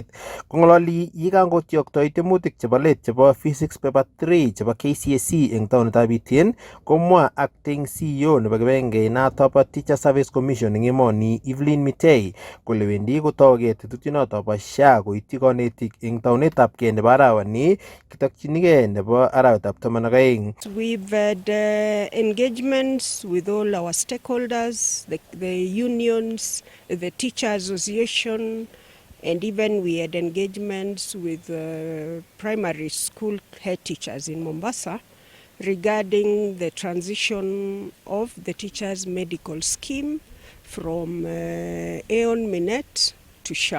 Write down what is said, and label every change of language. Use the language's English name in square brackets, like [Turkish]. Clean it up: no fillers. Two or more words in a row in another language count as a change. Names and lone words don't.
[Kalenjin] Kong'ololi yikangotyioktoi tiemutik chebo let chebo Physics Paper 3 chebo KCSE eng taonitab Iten komwa [English] acting CEO [Kalenjin] nebo kibagengeit noto bo Teacher Service Commission eng emoni Evelyn Mitei kole wendi kotouge tetutyonoto bo SHA koityi konetik eng taunetab kei nebo arawani kitokyinigei nebo arawetab 12. [English] We've had engagements with all our stakeholders, the unions, the teacher association, and even we had engagements with primary school head teachers in Mombasa regarding the transition of the teachers' medical scheme from Aeon Minet to SHA.